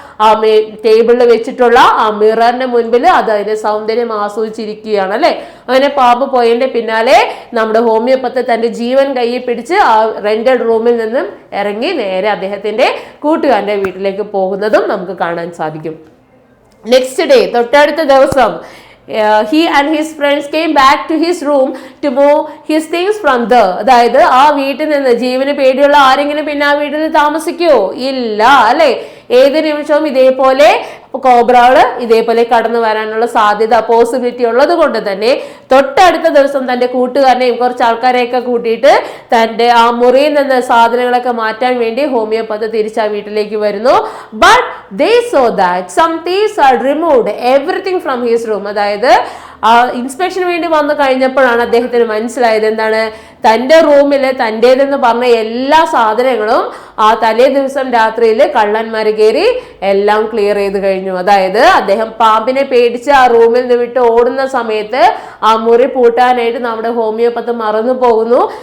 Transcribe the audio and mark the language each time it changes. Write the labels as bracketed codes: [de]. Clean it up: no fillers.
[ml] ആ ടേബിളിൽ വെച്ചിട്ടുള്ള ആ മിററിന്റെ മുൻപിൽ അത് അതിന്റെ സൗന്ദര്യം ആസ്വദിച്ചിരിക്കുകയാണ് അല്ലെ. അങ്ങനെ പാമ്പ് പോയതിന്റെ പിന്നാലെ നമ്മുടെ ഹോമിയോപ്പത്ത് തന്റെ ജീവൻ കയ്യിൽ പിടിച്ച് ആ റെന്റഡ് റൂമിൽ നിന്നും ഇറങ്ങി നേരെ അദ്ദേഹത്തിന്റെ കൂട്ടുകാരന്റെ വീട്ടിലേക്ക് പോകുന്നതും നമുക്ക് കാണാൻ സാധിക്കും. [en] next day, [ml] തൊട്ടടുത്ത ദിവസം [en] he and his friends came back to his room to move his things from there. [ml] അതായത് ആ വീട്ടിൽ നിന്ന് ജീവന് പേടിയുള്ള ആരെങ്കിലും പിന്നെ ആ വീട്ടിൽ താമസിക്കുവോ? ഇല്ല അല്ലെ. ഏത് നിമിഷവും ഇതേപോലെ കോബ്രകള് ഇതേപോലെ കടന്നു വരാനുള്ള സാധ്യത പോസിബിലിറ്റി ഉള്ളത് കൊണ്ട് തന്നെ തൊട്ടടുത്ത ദിവസം തന്റെ കൂട്ടുകാരനെയും കുറച്ച് ആൾക്കാരെയൊക്കെ കൂട്ടിയിട്ട് തന്റെ ആ മുറിയിൽ നിന്ന് സാധനങ്ങളൊക്കെ മാറ്റാൻ വേണ്ടി ഹോമിയോപ്പത്ത് തിരിച്ച് ആ വീട്ടിലേക്ക് വരുന്നു. [en] But they saw that some thieves had removed everything from his room. [ml] അതായത് ആ ഇൻസ്പെക്ഷന് വേണ്ടി വന്നു കഴിഞ്ഞപ്പോഴാണ് അദ്ദേഹത്തിന് മനസ്സിലായത് എന്താണ്? തന്റെ റൂമില് തൻ്റേതെന്ന് പറഞ്ഞ എല്ലാ സാധനങ്ങളും ആ തലേ ദിവസം രാത്രിയിൽ കള്ളന്മാര് കയറി എല്ലാം ക്ലിയർ ചെയ്ത് കഴിഞ്ഞു. അതായത് അദ്ദേഹം പാമ്പിനെ പേടിച്ച് ആ റൂമിൽ നിന്ന് വിട്ട് ഓടുന്ന സമയത്ത് ആ മുറി പൂട്ടാനായിട്ട് നമ്മുടെ ഹോമിയോപ്പത്ത് മറന്നു പോകുന്നു.